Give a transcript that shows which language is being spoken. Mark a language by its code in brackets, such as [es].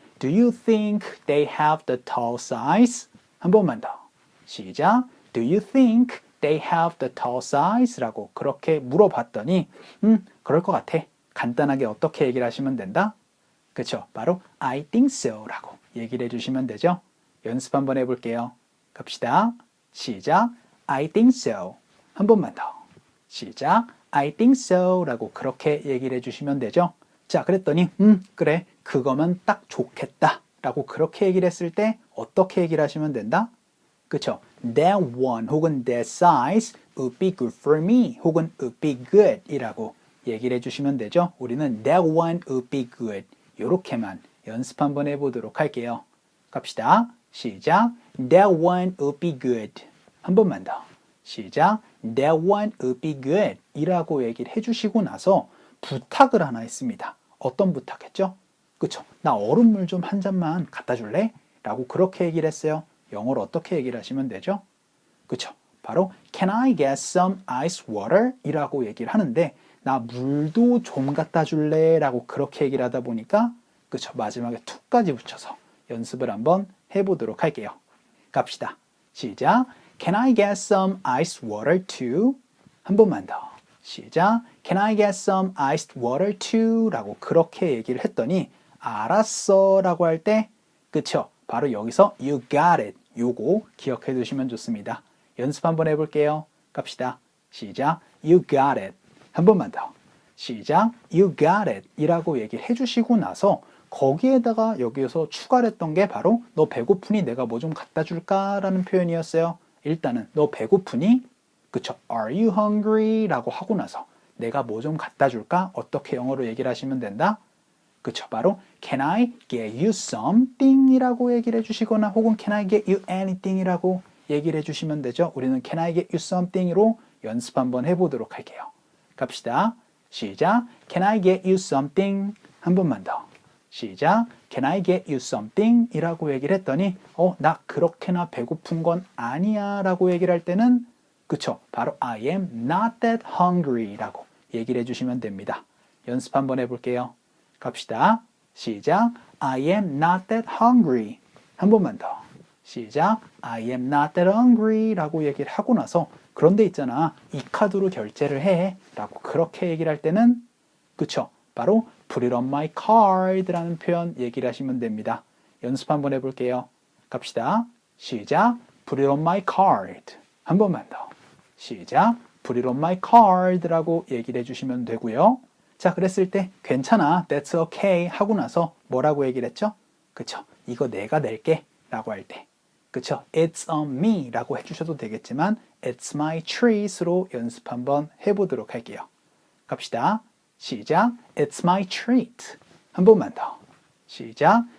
[en] Do you think they have the tall size? [ko] 한 번만 더. 시작. [en] Do you think they have the tall size? [ko] 라고 그렇게 물어봤더니 그럴 것 같아. 간단하게 어떻게 얘기를 하시면 된다? 그쵸? 바로 [en] I think so [ko] 라고 얘기를 해주시면 되죠. 연습 한번 해볼게요. 갑시다. 시작. [en] I think so. [ko] 한 번만 더. 시작. [en] I think so [ko] 라고 그렇게 얘기를 해주시면 되죠. 자, 그랬더니 그래, 그거면 딱 좋겠다 라고 그렇게 얘기를 했을 때 어떻게 얘기를 하시면 된다? 그쵸? [en] That one [ko] 혹은 [en] that size would be good for me 혹은 would be good [ko] 이라고 얘기를 해주시면 되죠. 우리는 [en] that one would be good [ko] 요렇게만 연습 한번 해보도록 할게요. 갑시다. 시작. [en] That one would be good. [ko] 한 번만 더. 시작. [en] That one would be good [ko] 이라고 얘기를 해주시고 나서 부탁을 하나 했습니다. 어떤 부탁했죠? 그쵸? 나 얼음물 좀 한 잔만 갖다 줄래? 라고 그렇게 얘기를 했어요. 영어로 어떻게 얘기를 하시면 되죠? 그쵸? [en] 바로 Can I get some ice water? [ko] 이라고 얘기를 하는데 나 물도 좀 갖다 줄래? 라고 그렇게 얘기를 하다 보니까 그쵸? 마지막에 to까지 붙여서 연습을 한번 해보도록 할게요. 갑시다. 시작. [en] Can I get some ice water too? [ko] 한 번만 더. 시작. [en] Can I get some iced water too? [ko] 라고 그렇게 얘기를 했더니 알았어 라고 할 때 그쵸? 바로 여기서 [en] you got it [ko] 요거 기억해 두시면 좋습니다. 연습 한번 해볼게요. 갑시다. 시작. [en] You got it. [ko] 한 번만 더. 시작. [en] You got it [ko] 이라고 얘기를 해주시고 나서 거기에다가 여기서 추가를 했던 게 바로 너 배고프니 내가 뭐 좀 갖다 줄까? 라는 표현이었어요. 일단은 너 배고프니? 그쵸? [en] Are you hungry? [ko] 라고 하고 나서 내가 뭐 좀 갖다 줄까? 어떻게 영어로 얘기를 하시면 된다? 그쵸? 바로 [en] Can I get you something? [ko] 이라고 얘기를 해주시거나 혹은 [en] Can I get you anything? [ko] 이라고 얘기를 해주시면 되죠. 우리는 [en] Can I get you something? [ko] 으로 연습 한번 해보도록 할게요. 갑시다. 시작. [en] Can I get you something? [ko] 한 번만 더. 시작. [en] Can I get you something? [ko] 이라고 얘기를 했더니 나 그렇게나 배고픈 건 아니야 라고 얘기를 할 때는 그쵸? 바로 [en] I am not that hungry [ko] 라고 얘기를 해주시면 됩니다. 연습 한번 해볼게요. 갑시다. 시작. [en] I am not that hungry. [ko] 한 번만 더. 시작. [en] I am not that hungry [ko] 라고 얘기를 하고 나서 그런데 있잖아. 이 카드로 결제를 해 라고 그렇게 얘기를 할 때는 그쵸? 바로 [en] Put it on my card [ko] 라는 표현 얘기를 하시면 됩니다. 연습 한번 해볼게요. 갑시다. 시작. [en] Put it on my card. [ko] 한 번만 더. 시작. [en] Put it on my card [ko] 라고 얘기를 해주시면 되고요. 자, 그랬을 때 괜찮아. [en] That's okay [ko] 하고 나서 뭐라고 얘기를 했죠? 그쵸? 이거 내가 낼게 라고 할 때. 그쵸? [en] It's on me [ko] 라고 해주셔도 되겠지만 [en] It's my treat [ko] 으로 연습 한번 해보도록 할게요. 갑시다. 시작. [en] It's my treat. [ko] 한 번만 더. 시작.